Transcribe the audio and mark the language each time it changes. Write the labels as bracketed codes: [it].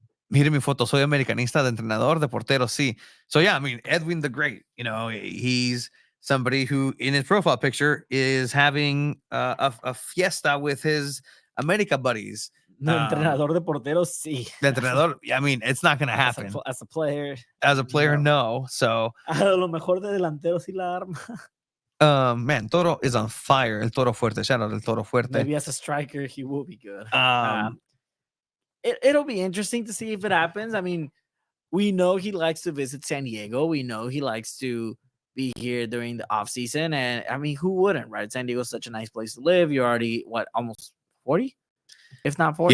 [es] Mire mi foto, soy americanista de entrenador, de portero, sí. [en] So yeah, I mean, Edwin the Great, you know, he's somebody who in his profile picture is having a fiesta with his America buddies. [es] No, entrenador de portero, sí. [en] The entrenador, I mean, it's not going to happen. As a player. As a player, no. So. [es] A lo mejor de delantero sí la arma. [en] Man, Toro is on fire. El Toro Fuerte. Shout out El Toro Fuerte. Maybe as a striker, he will be good. It'll be interesting to see if it happens. I mean, we know he likes to visit San Diego. We know he likes to be here during the off season. And I mean, who wouldn't, right? San Diego's such a nice place to live. You're already almost 40, if not 40.